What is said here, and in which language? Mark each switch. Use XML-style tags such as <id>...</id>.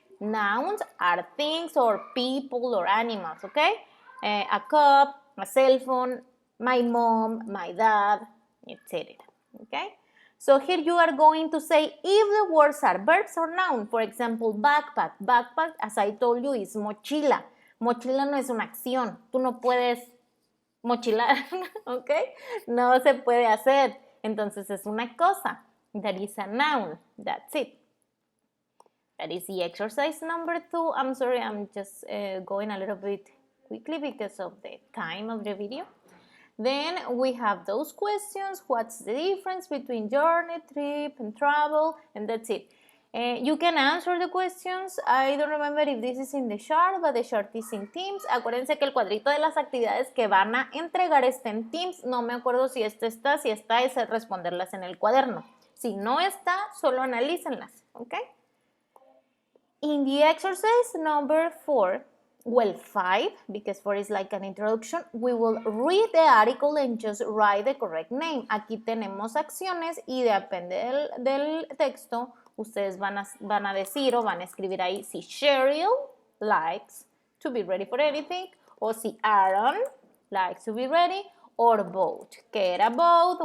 <en>Nouns are things or people or animals, ¿ok? A cup, a cell phone, my mom, my dad, etc. ¿Ok? So here you are going to say if the words are verbs or noun. For example, backpack. Backpack, as I told you, is mochila.</en> <es>Mochila no es una acción. Tú no puedes mochilar, ¿ok? No se puede hacer. Entonces es una cosa. That is a noun. That's it.</es> <en>That is the exercise number 2. I'm sorry, I'm just going a little bit quickly because of the time of the video. Then we have those questions. What's the difference between journey, trip, and travel? And that's it. You can answer the questions. I don't remember if this is in the chart, but the chart is in Teams.</en> <es>Acuérdense que el cuadrito de las actividades que van a entregar está en Teams. No me acuerdo si está. Si está, es responderlas en el cuaderno. Si no está, solo analícenlas, ¿ok?</es> <en>In the exercise number 4, well, 5, because 4 is like an introduction, we will read the article and just write the correct name.</en> <es>Aquí tenemos acciones y depende del texto, ustedes van a decir o van a escribir ahí si Cheryl likes to be ready for anything, o si Aaron likes to be ready, or both. ¿Qué era both?</es>